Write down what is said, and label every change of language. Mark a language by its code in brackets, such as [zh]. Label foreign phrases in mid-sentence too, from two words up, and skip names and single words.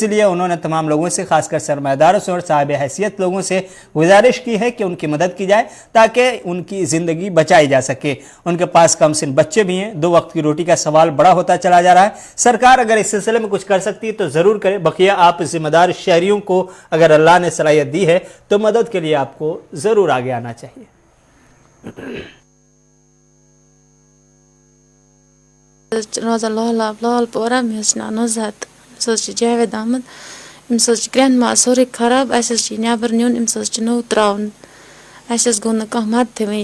[hi] इसलिए उन्होंने तमाम लोगों से, खासकर सरमायादारों से और साहिब हैसियत लोगों से गुजारिश की है कि उनकी मदद की जाए ताकि उनकी ज़िंदगी बचाई जा सके। उनके पास कम सिन बच्चे भी हैं, 2 वक्त की रोटी का सवाल बड़ा होता चला जा रहा है। सरकार अगर इस सिलसिले में कुछ कर सकती है तो ज़रूर करे। बकिया आप जिम्मेदार शहरियों को अगर अल्लाह ने सलाहियत दी है तो मदद के लिए आपको ज़रूर आगे आना चाहिए। [ks] روزان لالاب لال پورا مےٚ ناو نُزہت أمِس حظ چھِ جاوید احمد أمِس حظ چھِ گرٛینٛڈ ما سورُے خراب اَسہِ حظ چھِ نٮ۪بر نیُن أمِس حظ چھِ نوٚو ترٛاوُن اَسہِ حظ گوٚو نہٕ کانٛہہ مدتھٕے وٕنِچ